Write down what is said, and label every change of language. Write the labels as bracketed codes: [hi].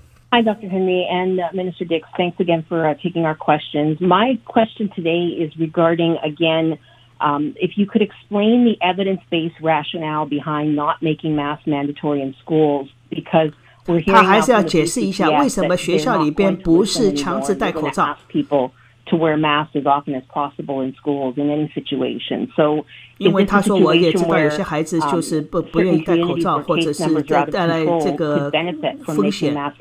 [en] Hi, Dr. Henry and Minister Dix. Thanks again for taking our questions. My question today is regarding, again, if you could explain the evidence-based rationale behind not making masks mandatory in schools, because we're hearing [zh] 他还是要解释一下为什么学校里边不是强制戴口罩。 [en] to wear masks as often as possible in schools in any situation. So, [zh] 因为他说我也知道有些孩子就是不愿意戴口罩，或者是带来这个风险。